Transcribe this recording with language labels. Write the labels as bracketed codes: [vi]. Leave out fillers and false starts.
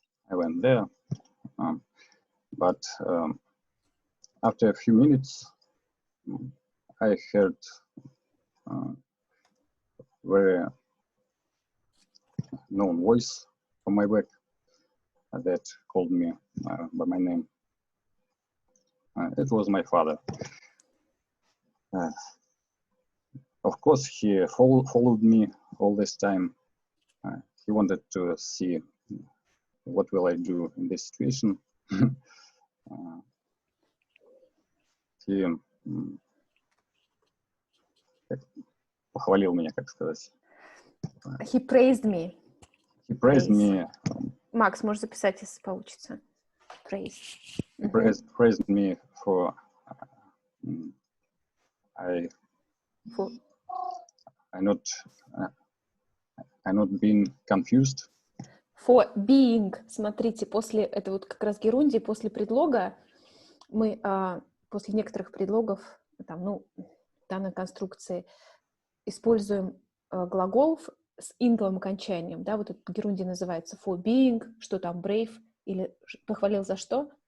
[en] I went there, but after a few minutes, I heard very known voice from my back that called me by my name. It was my father. Of course, he followed me all this time. He wanted to see what will I do in this situation. [ru] He похвалил меня, как сказать. [en] He praised me. He praised me. [ru] Макс, можешь записать, если получится. [en] Praised. Praised me for I not being confused. [ru] For being, смотрите, после, это вот как раз герундий, после предлога, мы после некоторых предлогов, там, ну, в данной конструкции используем глагол с инговым окончанием, да, вот этот герундий называется [en] for being, [ru] что там brave, или похвалил за что?